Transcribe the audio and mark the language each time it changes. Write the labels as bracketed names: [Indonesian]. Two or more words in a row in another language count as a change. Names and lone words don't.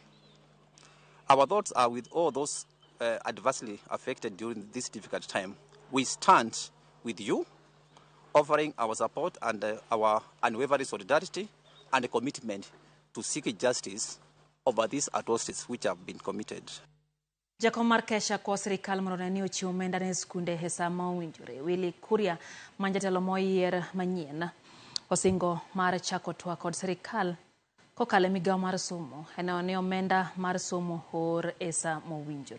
[English] Our thoughts are with all those adversely affected during this difficult time. We stand with you, offering our support and our unwavering solidarity and commitment to seek justice over these atrocities which have been committed. [Luo (Kenya and Tanzania)] Jakom mar Kesha kwa serikal mondo ni ochiwo omenda ne skunde e saa mowinjore. Willy Kuria manjatelo moyier manyien osingo mar chako twak kod serikal kokalo migawo mar somo ne omenda mar somo or e saa mowinjore.